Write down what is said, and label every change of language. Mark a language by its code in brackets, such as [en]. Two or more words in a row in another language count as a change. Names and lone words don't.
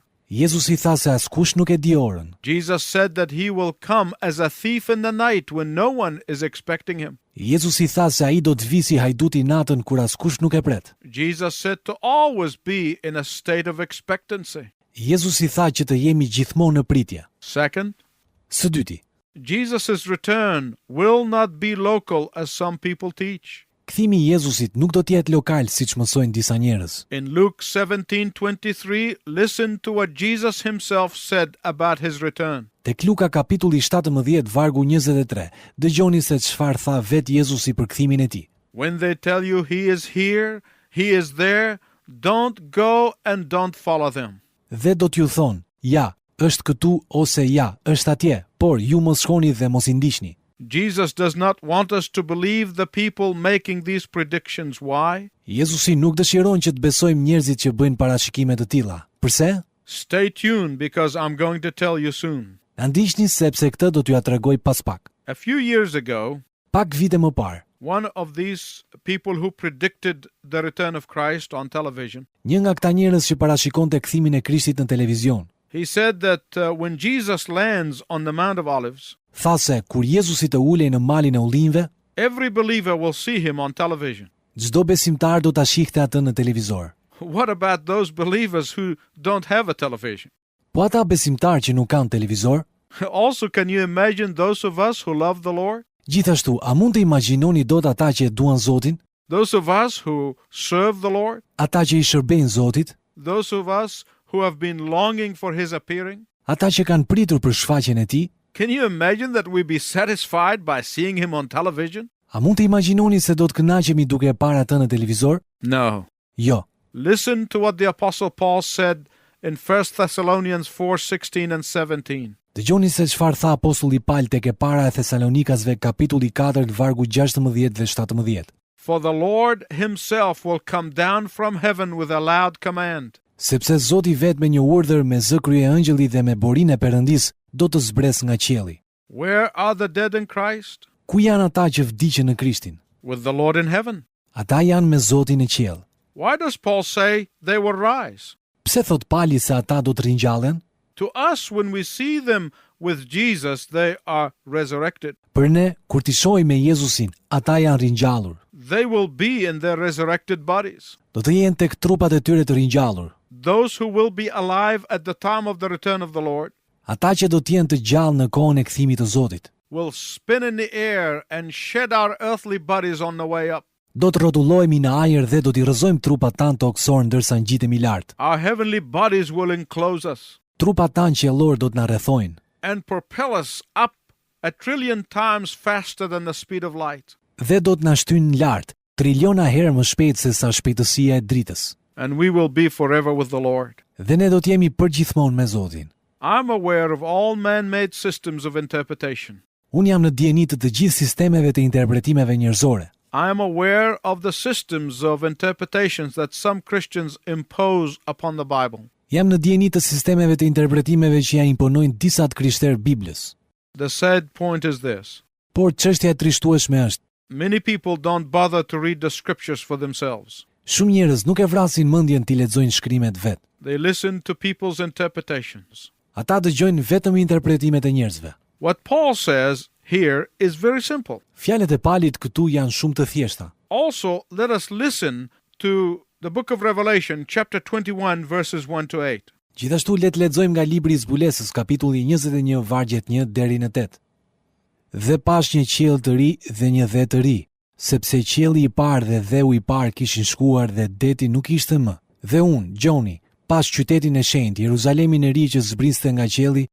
[sq] Jezusi tha se askush nuk e di orën. [en] Jesus said that he will come as a thief in the night when no one is expecting him. [sq] Jezusi tha se ai do të vi si hajduti natën kur askush nuk e pret. [en] Jesus said to always be in a state of expectancy. [sq] Jezusi tha që të jemi gjithmonë në pritje. [en] Second, [sq] Së dyti, [en] Jesus' return will not be local as some people teach. [sq] kthimi i Jezusit nuk do të jetë lokal siç mësojnë disa njerëz. [en] In Luke 17:23, listen to what Jesus himself said about his return. [sq] Tek Luka kapitulli 17 vargu 23, dëgjoni se çfarë tha vetë Jezusi për kthimin e tij. [en] When they tell you he is here, he is there, don't go and don't follow them. [sq] Dhe do t'ju thonë, ja, është këtu ose ja, është atje, por ju mos shkoni dhe mos I ndiqni. [en] Jesus does not want us to believe the people making these predictions. Why? [sq] Jezusi nuk dëshiron që të besojmë njerëzit që bëjnë parashikime të tilla. Përse? [en] Stay tuned because I'm going to tell you soon. [sq] Na ndiqni sepse këtë do t'ju ja tregoj pas pak. [en] A few years ago, [sq] Pak vite më parë, [en] one of these people who predicted the return of Christ on television, [sq] një nga këta njerëz që parashikonte kthimin e Krishtit në televizion, [en] he said that when Jesus lands on the Mount of Olives, [sq] tha se kur Jezusi të ulej në malin e ullinjve, [en] every believer will see him on television. [sq] çdo besimtar do ta shihte atë në televizor. [en] What about those believers who don't have a television? [sq] Po ata besimtar që nuk kanë televizor, [en] Also, can you imagine those of us who love the Lord? [sq] gjithashtu, a mund të imagjinoni dot ata që e duan Zotin, [en] Those of us who serve the Lord? [sq] ata që I shërbejnë Zotit, [en] Those of us who have been longing for his appearing? [sq] ata që kanë pritur për shfaqjen e Tij? [en] Can you imagine that we be satisfied by seeing him on television? [sq] A mund të imagjinoni se do të kënaqemi duke e parë atë në televizor? [en] No. [sq] Jo. [en] Listen to what the Apostle Paul said in 1 Thessalonians 4:16 and 17. [sq] Dëgjoni se çfarë tha apostulli Paul tek e para e Thesalonikasve kapitulli 4 vargu 16 dhe 17. [en] For the Lord himself will come down from heaven with a loud command. [sq] Sepse Zoti vetë me një urdhër me zë kryeëngjëlli dhe me borinë e Perëndis do të zbres nga qielli. [en] Where are the dead in Christ? [sq] Ku janë ata që vdiqën në Krishtin? [en] With the Lord in heaven. [sq] Ata janë me Zotin në qiell. [en] Why does Paul say they will rise? [sq] Pse thot Pali se ata do të ringjallen? [en] To us, when we see them with Jesus, they are resurrected. [sq] Për ne, kur t'i shohim me Jezusin, ata janë ringjallur. [en] They will be in their resurrected bodies. [sq] Do të jenë tek trupat e tyre të ringjallur. [en] Those who will be alive at the time of the return of the Lord [sq] Ata që do të jenë të gjallë në kohën e kthimit të Zotit. [en] will spin in the air and shed our earthly bodies on the way up. [sq] Do të rrotullohemi në ajër dhe do t'i rrëzojmë trupat tanë tokësor ndërsa ngjitemi lart. [en] Our heavenly bodies will enclose us [sq] Trupat tanë qiellor do të na rrethojnë [en] and propel us up a trillion times faster than the speed of light. [sq] dhe do të na shtyjnë lart, triliona herë më shpejt se sa shpejtësia e dritës. [en] And we will be forever with the Lord. [sq] Dhe ne do të jemi përgjithmonë me Zotin. [en] I'm aware of all man-made systems of interpretation. [sq] Unë jam në dieni të gjithë sistemeve të interpretimeve njerëzore. [en] I am aware of the systems of interpretations that some Christians impose upon the Bible. [sq] Jam në dieni të sistemeve të interpretimeve që ja imponojnë disa të krishterë Biblës. [en] The sad point is this. [sq] Por çështja e trishtueshme është, [en] Many people don't bother to read the scriptures for themselves. [sq] shumë njerëz nuk e vrasin mendjen t'i lexojnë shkrimet vet. [en] They listen to people's interpretations. [sq] Ata dëgjojnë vetëm interpretimet e njerëzve. [en] What Paul says here is very simple. [sq] Fjalët e Palit këtu janë shumë të thjeshta. [en] Also, let us listen to the book of Revelation, chapter 21, verses 1 to 8. [sq] Gjithashtu le të lexojmë nga libri i zbulesës, kapitulli 21, vargjet 1 deri në 8. Dhe pash një qiell të ri dhe një dhe të ri, sepse qielli i parë dhe dheu i parë kishin shkuar dhe deti nuk ishte më. Dhe unë, Gjoni, pas qytetin e shenjtë, Jeruzalemin e ri që zbriste nga qielli,